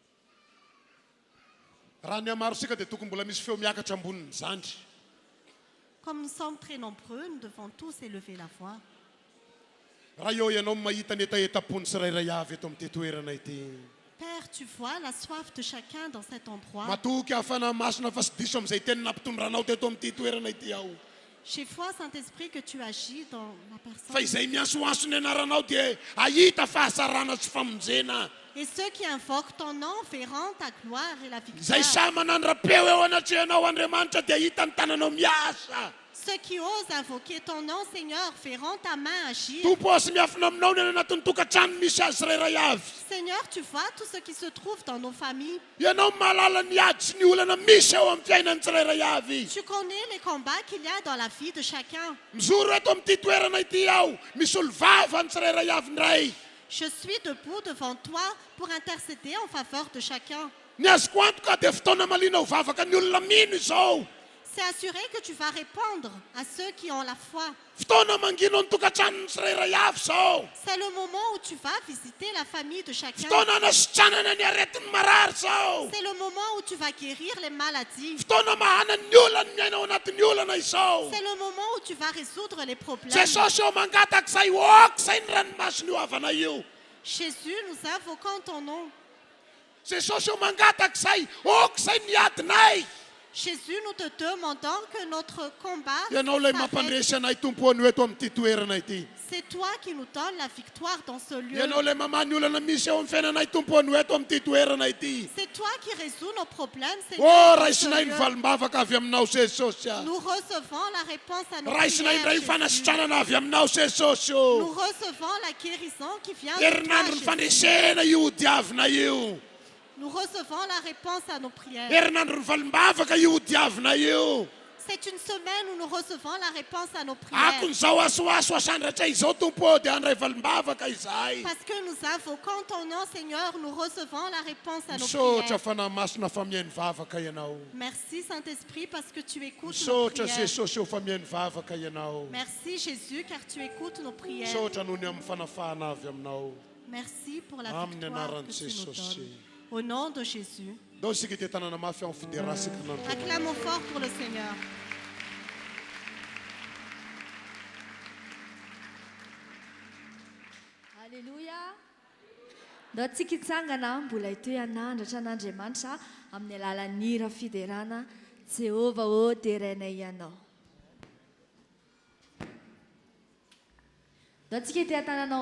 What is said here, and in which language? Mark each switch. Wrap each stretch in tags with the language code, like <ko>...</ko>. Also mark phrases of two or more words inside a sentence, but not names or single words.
<mg>Raha ny amaro sika dia tokony mbola misy feo miakatra amboniny zandry.</mg> <fr>Comme nous sommes très nombreux, nous devons tous élever la voix.</fr> <mg>Raha eo ianao mahita ny etaetapony tsirairay avy eto amin'ity toerana ity.</mg> <fr>Père, tu vois la soif de chacun dans cet endroit.</fr> <mg>Matoky hafana masina fa sy diso amin'izay teny nampitondranao teto amin'ity toerana ity aho.</mg> <fr>J'ai foi, Saint-Esprit, que tu agis dans la personne.</fr> <mg>Fa izay miansoanso ny anaranao dia ahita fahasarana sy famonjena.</mg> <fr>Et ceux qui invoquent ton nom verront ta gloire et la victoire.</fr> <mg>Izay samy manandrapeo eo anatrehanao Andriamanitra dia hita ny tananao miasa.</mg> <fr>Ceux qui osent invoquer ton nom, Seigneur, verront ta main agir.</fr> <mg>Tompo sy miafina aminao ny anatin'ny tokantrano misy azy tsirairay avy.</mg> <fr>Seigneur, tu vois tout ce qui se trouve dans nos familles.</fr> <mg>Ianao mahalala ny ady sy ny olana misy eo amin'ny fiainany tsirairay avy.</mg> <fr>Tu connais les combats qu'il y a dans la vie de chacun.</fr> <mg>Mijoro eto amin'ity toerana ity aho, misy olo vava ny tsirairay avy ndray.</mg> <fr>Je suis debout devant toi pour intercéder en faveur de chacun.</fr> <mg>Ny azoko antoka dia fotoana maliana ho vavaka ny olona mino izao.</mg> <fr>C'est assuré que tu vas répondre à ceux qui ont la foi.</fr> <mg>Fotoana mangino ny tokantranony tsirairay avy izao.</mg> <fr>C'est le moment où tu vas visiter la famille de chacun.</fr> <mg>Fotoana anasitranana ny aretin'ny marary izao.</mg> <fr>C'est le moment où tu vas guérir les maladies.</fr> <mg>Fotoana mahana ny olana miaina ao anatin'ny olana izao.</mg> <fr>C'est le moment où tu vas résoudre les problèmes.</fr> <mg>Jesosy eo mangatak'izay okizay ny ranomasina io havana io.</mg> <fr>Jésus, nous invoquons ton nom.</fr> <mg>Jesosy eo mangatak'izay okizay ny adinay.</mg> <fr>Jésus, nous te demandons que notre combat</fr> <mg>Ianao ilay</mg> <fr>s'arrête.</fr> <mg>mampandresy anay tompoany eto amin'ity toerana ity.</mg> <fr>C'est toi qui nous donnes la victoire dans ce lieu.</fr> <mg>Ianao ilay mamany olana misy eo amin'ny fiainanay tompoany eto amin'ity toerana ity.</mg> <fr>C'est toi qui résous nos problèmes, Oh, Seigneur. dans ce</fr> <mg>raisinay ny</mg> <fr>lieu.</fr> <mg>valimbavaka avy aminao Jesosy.</mg> <fr>Nous recevons la réponse à nos</fr> <mg>Raisinay</mg> <fr>prières.</fr> <mg>indray</mg> <fr>Jésus.</fr> <mg>fanasitranana avy aminao Jesosy.</mg> <fr>Nous recevons la guérison qui vient de toi,</fr> <mg>Herinandro ny</mg> <fr>Jésus.</fr> <mg>fandresena io diavina io.</mg> <fr>Nous recevons la réponse à nos prières.</fr> <mg>Herinandro ny valimbavaka io diavina io.</mg> <fr>C'est une semaine où nous recevons la réponse à nos prières.</fr> <mg>Akon'izao asoaso asandratra izao tompo dia andray valimbavaka izay.</mg> <fr>Parce que nous invoquons ton nom, Seigneur, nous recevons la réponse à nos</fr> <mg>Misaotra</mg> <fr>prières.</fr> <mg>fanahy-masina fa mihainy vavaka ianao.</mg> <fr>Merci, Saint-Esprit, parce que tu écoutes nos</fr> <mg>Misaotra</mg> <fr>prières.</fr> <mg>Jesosy eo fa mihainy vavaka ianao.</mg> <fr>Merci, Jésus, car tu écoutes nos prières.</fr> <mg>Misaotra noho ny amin'ny fanafahana avy aminao.</mg> <fr>Merci pour la</fr> <mg>Amin'ny</mg> <fr>victoire</fr> <mg>anaran'i</mg> <fr>que tu nous</fr> <mg>Jesosy.</mg> <fr>donnes. Au nom de Jésus.</fr> <mg>Dao isika ity tanàna mafy amin'ny fideransika nanto.</mg> <fr>Acclamons fort pour le Seigneur. Alléluia.</fr> <mg>Ndao tsika hitsangana mbola ito hanandratra an'Andriamanitra amin'ny alalan'ny hira fiderana Jehova ô terenay ianao. Ndao tsika ity hatananao</mg>